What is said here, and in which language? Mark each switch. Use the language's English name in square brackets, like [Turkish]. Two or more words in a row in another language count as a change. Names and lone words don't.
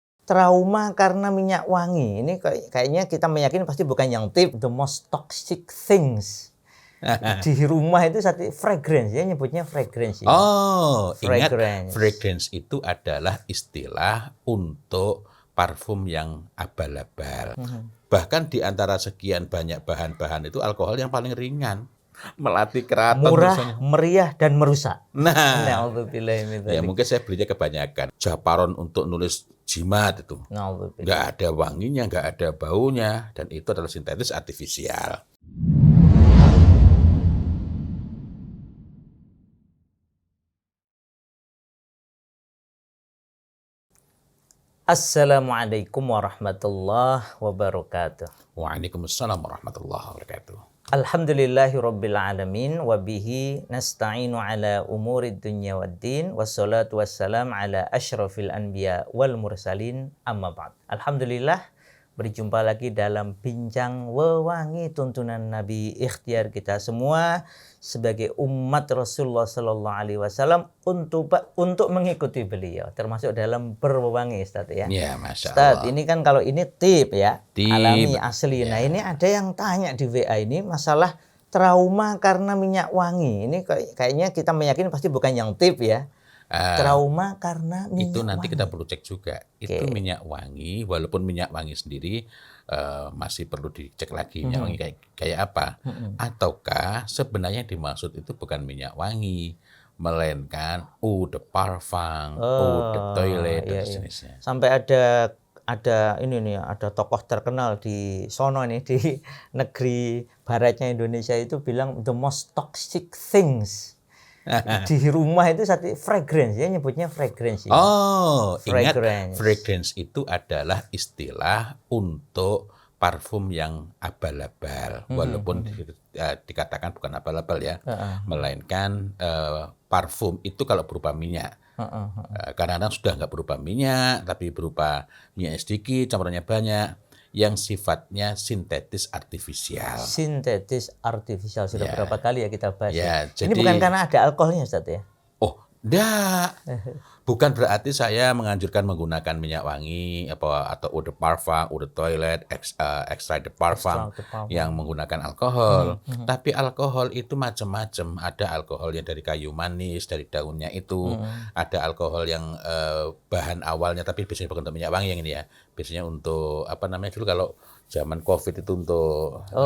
[Indonesian] trauma karena minyak wangi. Ini kayaknya kita meyakini pasti bukan yang tip [English] the most toxic things. [Indonesian] Di rumah itu satu fragrance, ya nyebutnya fragrance. Ya. Oh, fragrance. Ingat fragrance itu adalah istilah untuk parfum yang abal-abal. Bahkan di antara sekian banyak bahan-bahan itu alkohol yang paling ringan. Melatih keraton murah, misalnya. meriah dan merusak. Nah, ya mungkin saya belinya kebanyakan. Japaron untuk nulis jimat itu. Nggak ada wanginya, nggak ada baunya, dan itu adalah sintetis artifisial. [Arabic] السلام عليكم ورحمة الله وبركاته. وعليكم السلام ورحمة الله وبركاته. الحمد لله رب العالمين وبه نستعين على أمور الدنيا والدين والصلاة والسلام على أشرف الأنبياء والمرسلين أما بعد. [Indonesian] Alhamdulillah berjumpa lagi dalam bincang wewangi tuntunan Nabi, ikhtiar kita semua sebagai umat Rasulullah [Arabic] صلى الله عليه وسلم [Indonesian] untuk mengikuti beliau, termasuk dalam berwewangi, Ustaz ya. Ya, Masya Ustaz, Allah. ini kan kalau ini tip ya, Tip, alami asli. ya. Nah, ini ada yang tanya di WA ini masalah trauma karena minyak wangi. Ini kayaknya kita meyakini pasti bukan yang tip ya. Trauma karena minyak itu nanti wangi. kita perlu cek juga. Itu minyak wangi, walaupun minyak wangi sendiri masih perlu dicek lagi minyak wangi kayak apa. Ataukah sebenarnya yang dimaksud itu bukan minyak wangi, melainkan [French] eau de parfum, eau de toilette [Indonesian] dan sejenisnya. Sampai ada ini nih, ada tokoh terkenal di sono nih, di negeri baratnya Indonesia itu bilang [English] the most toxic things. [Indonesian] Di rumah itu satu fragrance, ya nyebutnya fragrance. Ya. Oh, fragrance. Ingat fragrance itu adalah istilah untuk parfum yang abal-abal, walaupun dikatakan bukan abal-abal ya, melainkan parfum itu kalau berupa minyak. Kadang-kadang sudah nggak berupa minyak, tapi berupa minyak sedikit, campurannya banyak, yang sifatnya sintetis artifisial. Sintetis artifisial sudah berapa kali ya kita bahas. Ya, ini bukan karena ada alkoholnya, Ustaz ya? Oh, enggak. Bukan berarti saya menganjurkan menggunakan minyak wangi atau [French] eau de parfum, eau de toilette, extrait de parfum [Indonesian] yang menggunakan alkohol. Tapi alkohol itu macam-macam. Ada alkohol yang dari kayu manis, dari daunnya itu. Ada alkohol yang bahan awalnya, tapi biasanya bukan untuk minyak wangi yang ini ya. Biasanya untuk apa namanya dulu kalau zaman COVID itu untuk